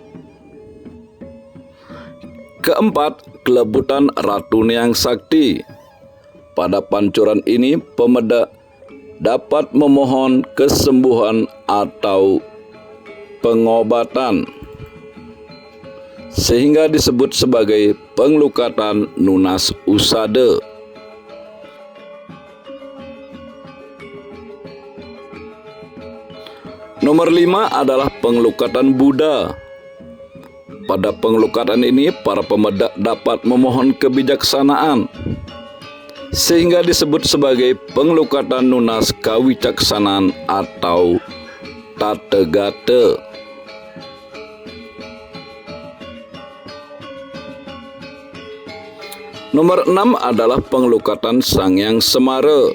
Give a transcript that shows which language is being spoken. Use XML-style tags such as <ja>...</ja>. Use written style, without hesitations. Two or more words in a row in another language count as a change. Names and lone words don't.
<id>Keempat, kelebutan Ratu Niang Sakti. Pada pancuran ini, pemedak dapat memohon kesembuhan atau pengobatan, sehingga disebut sebagai pengelukatan Nunas Usada. Nomor 5 adalah pengelukatan Buddha. Pada pengelukatan ini, para pemedak dapat memohon kebijaksanaan, sehingga disebut sebagai pengelukatan Nunas Kawicaksanaan atau Tathagata. Nomor 6 adalah pengelukatan Sangyang Semara.</id>